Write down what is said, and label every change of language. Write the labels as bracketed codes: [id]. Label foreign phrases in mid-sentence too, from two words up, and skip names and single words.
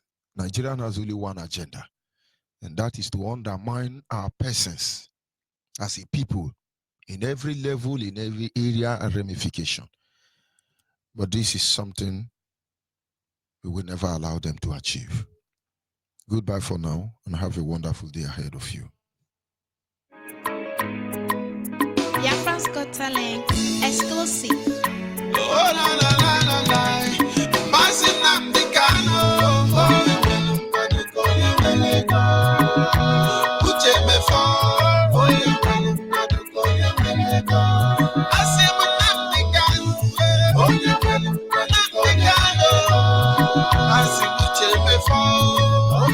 [en] Nigeria has only one agenda, and that is to undermine our persons as a people in every level, in every area and ramification. But this is something we will never allow them to achieve. Goodbye for now, and have a wonderful day ahead of you. Biafra's Got Talent exclusive. Oh la la la la la, Masin Nnamdi Kanu, Uche Mefo, Asim Nnamdi Kanu, Nnamdi Kanu, Asim Uche Mefo.